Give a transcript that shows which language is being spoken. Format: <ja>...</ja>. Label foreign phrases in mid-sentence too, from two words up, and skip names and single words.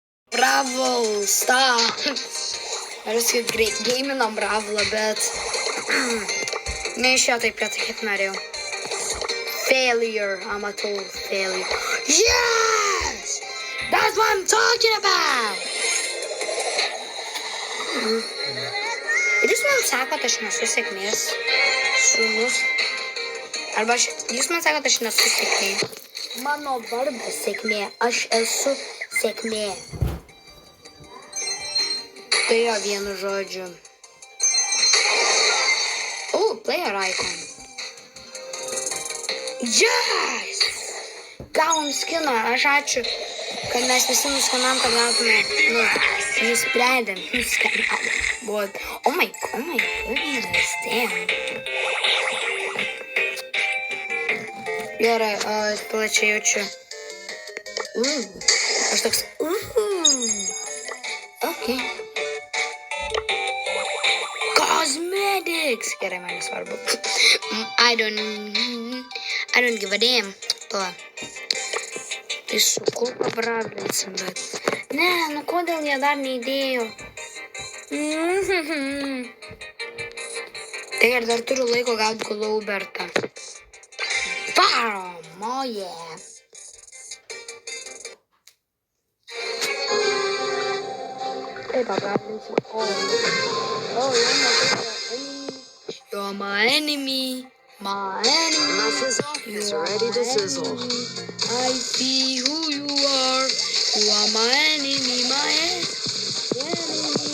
<lt>Brawl Stars. Noriu sakyti, geiminam Bravlą, bet neišėjo taip, kad kaip norėjau.</lt> <en>Failure, I'm a total failure. Yes! That's what I'm talking about!</en> <lt>Ir jūs man sakot, aš nesu sėkmės sūnus. Arba jūs man sakot, aš nesu sėkmė. Mano vardas sėkmė, aš esu sėkmė. Tai jo vienu žodžiu.</lt> <en>Player icon. Yes!</en> <lt>Gavom skiną, aš ačiū, kad mes visi nuskanam, kad gautume, nusprendėm.</lt> <en>But, oh my goodness, damn.</en> <lt>Gerai, plačiai jaučiu. Aš toks,</lt> <en>okay. Cosmetics!</en> <lt>Gerai, man nesvarbu.</lt> <en>I don't give a damn. To.</en> <lt>Tai su kuo pabravinsim, bet... Ne, kodėl jie dar neįdėjo? Tai ir dar turiu laiko gauti Glaubertą. Varom,</lt> <en>oh yeah.</en> <lt>Tai pabravinsim.</lt> <en>You're my enemy. My enemy. My fizzle is ready to sizzle. I see who you are. You are my enemy, my enemy.</en>